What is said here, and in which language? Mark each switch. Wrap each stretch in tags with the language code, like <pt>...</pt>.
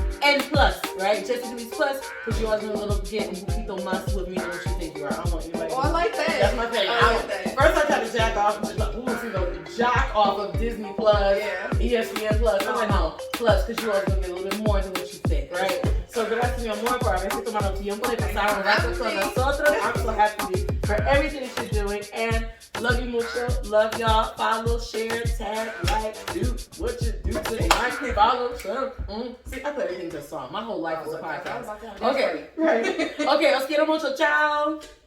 <en>And plus, right? Jessie Feliz Plus, because you always want a little get</en> <es>un poquito más</es> <en>with me than what you think you are. I don't want anybody. Oh, I like that. That's my thing. I like that. First I tried to jack off, jack off of Disney Plus, ESPN Plus. I was like, no, Plus, because you always going to get a little bit more than what you think, right?</en> <es>So gracias, mi amor, por haberse tomado tiempo de pasar un rato con nosotros.</es> <en>I'm so happy for everything that you're doing, and love you mucho. Love y'all. Follow, share, tag, like, do what you do to like, follow, share. See, I put everything to a song. My whole life was a podcast. Okay, right. Okay,</en> <es>os quiero mucho.</es> <en>Ciao.</en>